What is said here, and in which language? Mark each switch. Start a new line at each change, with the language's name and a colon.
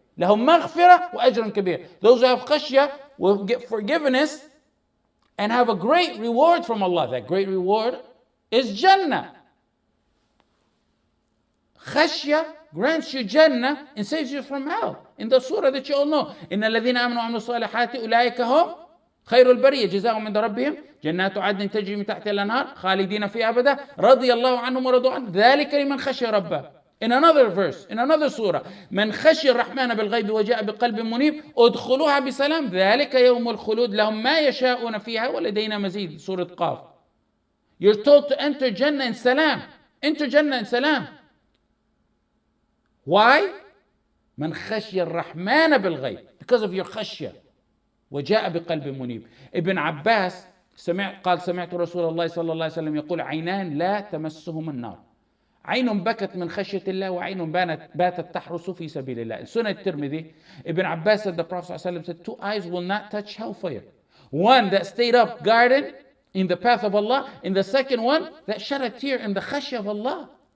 Arabic: لَهُمْ مَغْفِرَةٌ وَأَجْرٌ كَبِيرٌ.
English: Those who have khashya will get forgiveness and have a great reward from Allah. That great reward is Jannah. Khashya grants you Jannah and saves you from hell. In the surah that you all know,
Arabic: إن الذين آمنوا وعملوا الصالحات أولئك هم خير البرية جزاؤهم عند ربهم جنات عدن تجري من تحتها الأنهار خالدين فيها أبدا رضي الله عنهم ورضوا عنه ذلك لمن خشي ربه.
English: In another verse, in another surah,
Arabic: من خشي الرحمن بالغيب وجاء بقلب منيب ادخلوها بسلام ذلك يوم الخلود لهم ما يشاءون فيها ولدينا مزيد.
English: Surah Qaf. You're told to enter Jannah in salam. Enter Jannah in salam. Why?
Arabic: من خشي الرحمن بالغيب.
English: Because of your khashya.
Arabic: وجاء بقلب منيب. Ibn Abbas قال سمعت رسول الله صلى الله عليه وسلم يقول عينان لا تمسهم النار. عين بكت من خشية الله وعين باتت تحرس في سبيل الله.
English: In Sunnah Tirmidhi, Ibn Abbas said, the Prophet ﷺ said, two eyes will not touch hellfire. One that stayed up guarded in the path of Allah, and the second one that shed a tear in the khashya of Allah.